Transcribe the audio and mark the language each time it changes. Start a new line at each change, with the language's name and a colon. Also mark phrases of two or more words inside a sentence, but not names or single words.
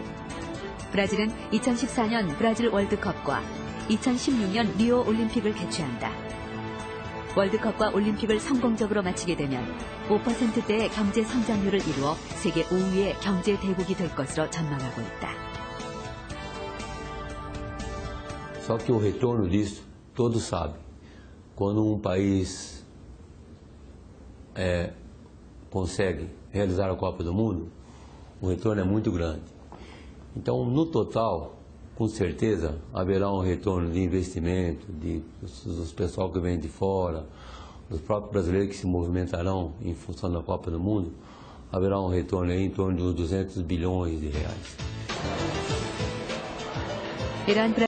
Korean: 브라질은 2014년 브라질 월드컵과 2016년 리오 올림픽을 개최한다. 월드컵과 올림픽을 성공적으로 마치게 되면 5%대의 경제 성장률을 이루어 세계 5위의 경제 대국이 될 것으로 전망하고 있다.
Portuguese: Só que o retorno disso, todos sabem, quando país consegue realizar a Copa do Mundo, o retorno é muito grande. Então, no total, com certeza, haverá um retorno de investimento, dos pessoal que vem de fora, dos próprios brasileiros que se movimentarão em função da Copa do Mundo, haverá um retorno aí em torno de uns 200 bilhões de reais.